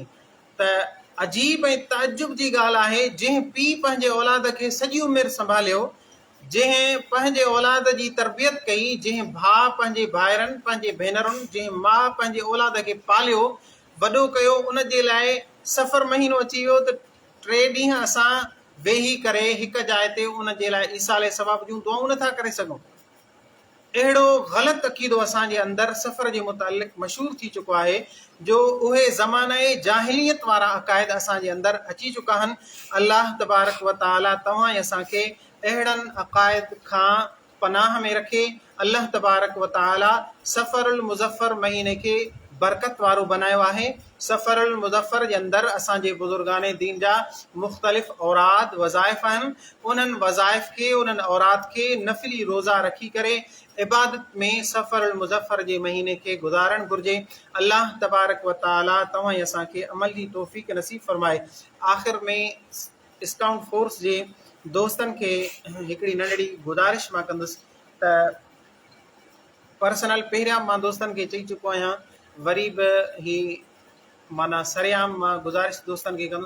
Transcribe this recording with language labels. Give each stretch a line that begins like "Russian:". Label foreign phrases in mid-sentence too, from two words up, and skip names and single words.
Sindhi: त अजीब ऐं ताजुब जी ॻाल्हि आहे, जंहिं पीउ पंहिंजे औलाद खे सॼी उमिरि संभालियो, जंहिं पंहिंजे औलाद जी तरबियत कई, जंहिं भाउ पंहिंजे भाइरनि, पंहिंजे भेनरुनि, जंहिं माउ पंहिंजे औलाद खे पालियो, वॾो कयो, उन जे लाइ सफ़र महीनो अची वियो त 3 ॾींहं असां वेही करे हिकु जाइ ते उन जे लाइ ईसाले सवाब जूं दुआऊं नथा करे सघूं। अहिड़ो ग़लति अक़ीदो असांजे अंदरि सफ़र जे मुतालिक़ मशहूरु थी चुको आहे, जो उहे ज़माने जाहिलियत वारा अक़ाइद असांजे अंदरि अची चुका आहिनि। अल्लाह
Arabic: تبارك وتعالى
Sindhi: तव्हां ऐं असांखे अहिड़नि अक़ाइद खां पनाह में रखे। अल्लाह
Arabic: تبارك وتعالى
Sindhi: सफ़रुल मुज़फ़र महीने खे बरकत वारो बनायो आहे। सफ़रुल मुज़फ़र जे अंदरि असांजे बुज़ुर्गाने दीन जा मुख़्तलिफ़ औराद वज़ाइफ़ आहिनि। उन्हनि वज़ाइफ़ खे, उन्हनि औरात खे नफ़िली रोज़ा रखी करे इबादत में सफ़रुल मुज़फ़र जे महीने खे गुज़ारणु घुरिजे। अल्लाह
Arabic: تبارك وتعالى
Sindhi: तव्हां ऐं असांखे अमल जी तौफ़ीक़ नसीब फ़रमाए। आख़िर में स्काउट फोर्स जे दोस्तनि खे हिकिड़ी नंढड़ी गुज़ारिश मां कंदुसि त पर्सनल पहिरियां मां दोस्तनि खे चई चुको आहियां, वरी बि ही माना सरेआम मां गुज़ारिश दोस्तनि खे कंदुसि।